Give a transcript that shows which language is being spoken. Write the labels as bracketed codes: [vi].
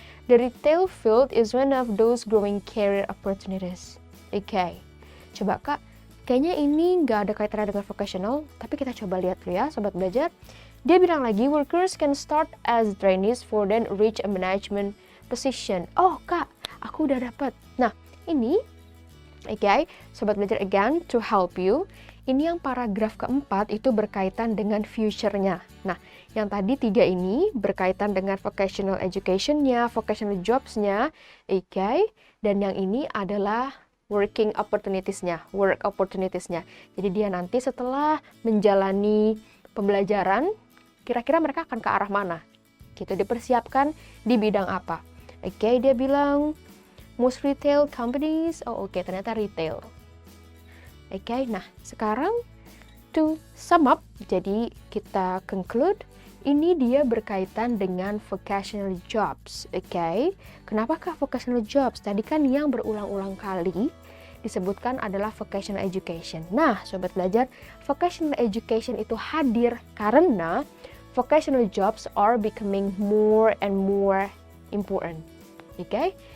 [en] The retail field is one of those growing career opportunities. Okay. [id] Coba Kak, kayaknya ini nggak ada kaitannya dengan vocational, tapi kita coba lihat dulu ya, sobat belajar. Dia bilang lagi, [en] workers can start as trainees for then reach a management position. [id] Oh Kak, aku udah dapat. Nah, ini, okay, sobat belajar [en] again, to help you. [id] Ini yang paragraf keempat itu berkaitan dengan future-nya. Nah, yang tadi tiga ini berkaitan dengan vocational education-nya, vocational jobs-nya, okay? Dan yang ini adalah working opportunities-nya, work opportunities-nya. Jadi dia nanti setelah menjalani pembelajaran, kira-kira mereka akan ke arah mana? Gitu, dipersiapkan di bidang apa? Okay, dia bilang [en] most retail companies, [id] ternyata retail. Okay, nah sekarang [en] to sum up, [id] jadi kita conclude, ini dia berkaitan dengan vocational jobs, okay? Kenapakah vocational jobs? Tadi kan yang berulang-ulang kali disebutkan adalah vocational education. Nah, sobat belajar, [en] vocational education [id] itu hadir karena [en] vocational jobs are becoming more and more important, okay?